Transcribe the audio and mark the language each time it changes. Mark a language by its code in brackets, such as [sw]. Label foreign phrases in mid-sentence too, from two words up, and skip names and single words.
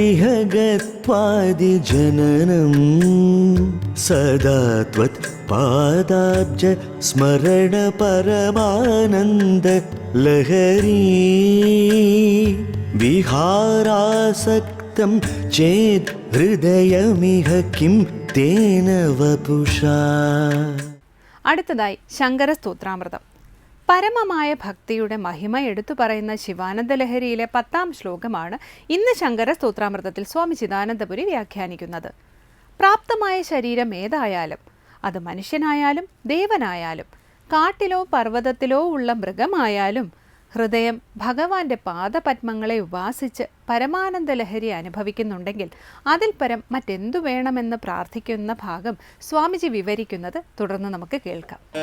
[sa] विहगत्वादिजननं सदा त्वत्पादाब्ज स्मरण परमानन्द लहरी विहारासक्तं चेत् हृदयमिह किं तेन वपुषा. [ml] അടുത്തതായി ശങ്കര സ്തോത്രാമൃതം. പരമമായ ഭക്തിയുടെ മഹിമ എടുത്തു പറയുന്ന ശിവാനന്ദ ലഹരിയിലെ 10ാം ശ്ലോകമാണ് ഇന്ന് ശങ്കര സ്തോത്രാമൃതത്തിൽ സ്വാമി ചിദാനന്ദപുരി വ്യാഖ്യാനിക്കുന്നത്. പ്രാപ്തമായ ശരീരം ഏതായാലും, അത് മനുഷ്യനായാലും ദേവനായാലും കാട്ടിലോ പർവ്വതത്തിലോ ഉള്ള മൃഗമായാലും ഹൃദയം ഭഗവാന്റെ പാദപത്മങ്ങളെ ഉപാസിച്ച് പരമാനന്ദ ലഹരി അനുഭവിക്കുന്നുണ്ടെങ്കിൽ അതിൽ പരം മറ്റെന്തു വേണമെന്ന് പ്രാർത്ഥിക്കുന്ന ഭാഗം സ്വാമിജി വിവരിക്കുന്നത് തുടർന്ന് നമുക്ക് കേൾക്കാം.